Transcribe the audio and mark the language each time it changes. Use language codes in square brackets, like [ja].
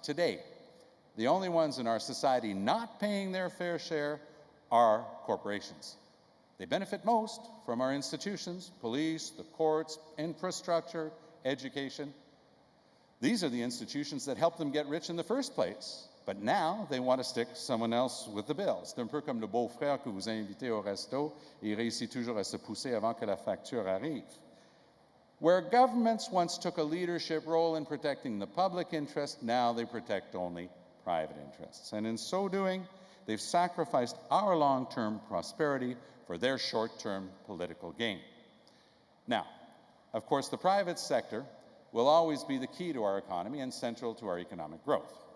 [en] Today, the only ones in our society not paying their fair share are corporations. They benefit most from our institutions, police, the courts, infrastructure, education. These are the institutions that helped them get rich in the first place. But now, they want to stick someone else with the bill. [fr] C'est un peu comme le beau-frère que vous invitez au resto et il réussit toujours à se pousser avant que la facture arrive. [en] Where governments once took a leadership role in protecting the public interest, now they protect only private interests. And in so doing, they've sacrificed our long-term prosperity for their short-term political gain. Now, of course, the private sector will always be the key to our economy and central to our economic growth.